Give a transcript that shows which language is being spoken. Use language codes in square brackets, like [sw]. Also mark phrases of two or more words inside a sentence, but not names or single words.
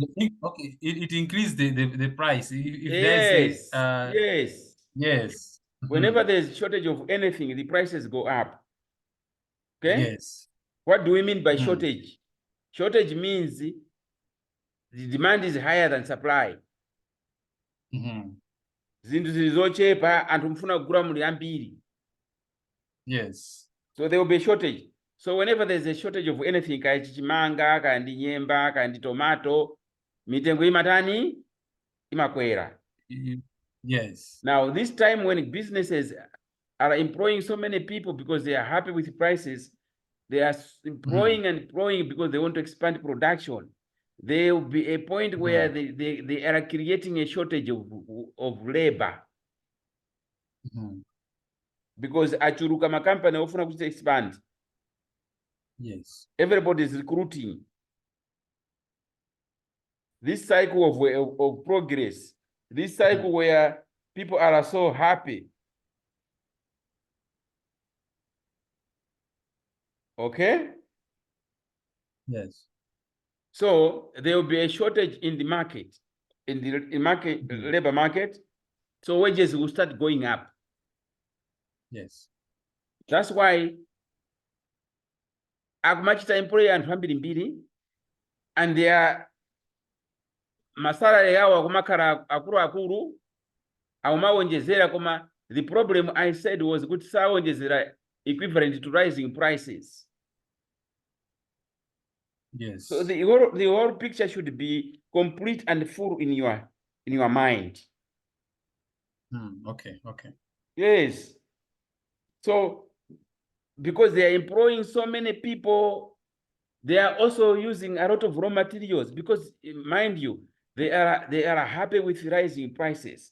[en] Okay, it increased the price. If yes, there's yes. Whenever there's shortage of anything, the prices go up. Okay? Yes. What do we mean by shortage? Shortage means the demand is higher than supply. [ny] Zinthu zilizochepa anthu mfuna kugula muli ambiri. [en] Yes. So there will be a shortage. So whenever there's a shortage of anything, [ny] kaya chichimanga, kaya ndi nyemba, kaya ndi tomato, mitengo imatani imakwera. [en] Yes. Now this time when businesses are employing so many people because they are happy with prices, They are employing and employing because they want to expand production. There will be a point where they are creating a shortage of labor because [ny] achuruka makampani ofuna kuti [en] expand. Yes. Everybody is recruiting. This cycle of progress, this cycle where people are so happy. Okay? Yes. So there will be a shortage in the market, in the labor market. So wages will start going up. Yes. That's why [ny] akumachita employer anthu ambirimbiri [en] and their [ny] masalary yawo akumakhala akuluakulu akumawonjezera, koma [en] the problem I said was [ny] kuti sawonjezera [en] equivalent to rising prices. Yes. So the whole picture should be complete and full in your mind. Okay. Okay. Yes. So because they are employing so many people, they are also using a lot of raw materials because, mind you, they are happy with rising prices.